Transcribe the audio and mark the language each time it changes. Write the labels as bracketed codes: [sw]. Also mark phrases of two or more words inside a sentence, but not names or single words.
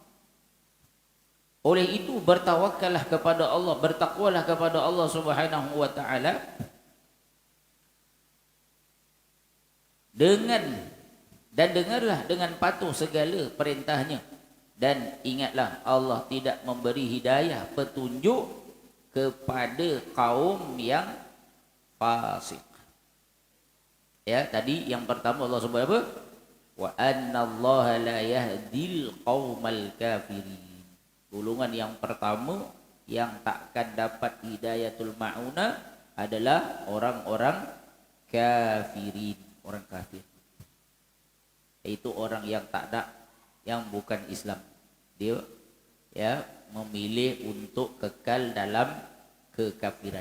[ms] Oleh itu bertawakallah kepada Allah, bertakwalah kepada Allah [ar] سبحانه وتعالى [ms] dan dengarlah dengan patuh segala perintahnya, dan ingatlah Allah tidak memberi hidayah petunjuk kepada kaum yang fasik. Ya, tadi yang pertama Allah sebut apa? [ar] وأن الله لا يهدي القوم الكافرين. [ms] Golongan yang pertama yang takkan dapat [ar] هداية المعونة [ms] adalah orang-orang kafirin, orang kafir. Itu orang yang tak ada, yang bukan Islam. Dia ya memilih untuk kekal dalam kekafiran.